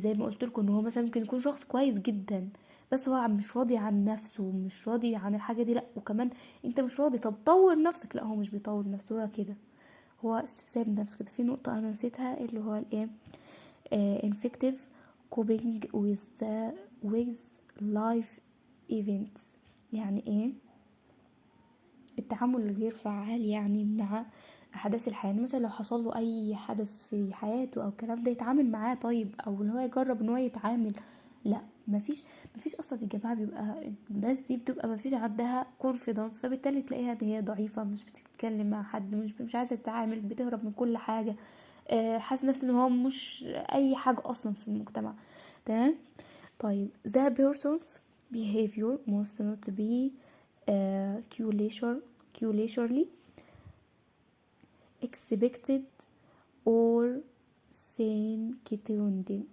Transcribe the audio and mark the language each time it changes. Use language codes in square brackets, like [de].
[ar] زي ما قلت لكم ان هو مثلا ممكن يكون شخص كويس جدا، بس هو مش راضي عن نفسه، مش راضي عن الحاجة دي، لا وكمان انت مش راضي، طب طور نفسك، لا هو مش بيطور نفسه، هو كده هو سايب نفسه كده. في نقطة انا نسيتها اللي هو الايه infective [en] coping with life events. [ar] يعني ايه؟ التعامل الغير فعال يعني مع احداث الحياه. يعني مثلا لو حصل له اي حدث في حياته او الكلام ده يتعامل معاه طيب، او ان هو يجرب ان هو يتعامل. لا، مفيش اصلا يا جماعه. بيبقى الناس دي بتبقى مفيش عندها كونفيدنس، فبالتالي تلاقيها ان هي ضعيفه، مش بتتكلم مع حد، مش عايزه تتعامل، بتهرب من كل حاجه، حاسس نفسه ان هو مش اي حاجه اصلا في المجتمع. تمام. [en] طيب the person's behavior must not be culturally expected or sanctioned.